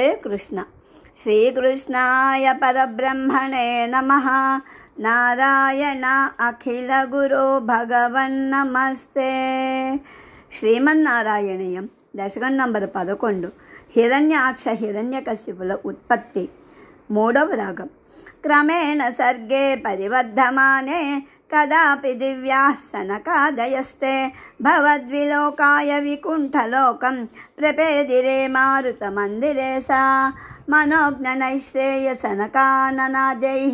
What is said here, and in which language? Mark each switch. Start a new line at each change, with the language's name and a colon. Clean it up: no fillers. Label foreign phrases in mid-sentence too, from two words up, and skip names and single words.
Sanskrit: कृष्ण। श्रीकृष्णाय परब्रह्मणे नमः। नारायण अखिल गुरो भगवन्नमस्ते।
Telugu: శ్రీమన్నారాయణీయం దశకం నంబర్ 11 హిరణ్యాక్ష హిరణ్యకశిపుల ఉత్పత్తి. 3వ రాగం.
Sanskrit: క్రమేణ సర్గే పరివర్ధమానే కదాపి దివ్యాః సనకాదయస్తే భవద్విలోకాయ వికుంఠలోకం ప్రపేదిరే మారుతమందిరే సా మనోజ్ఞనైశ్రేయసనకాననాదైః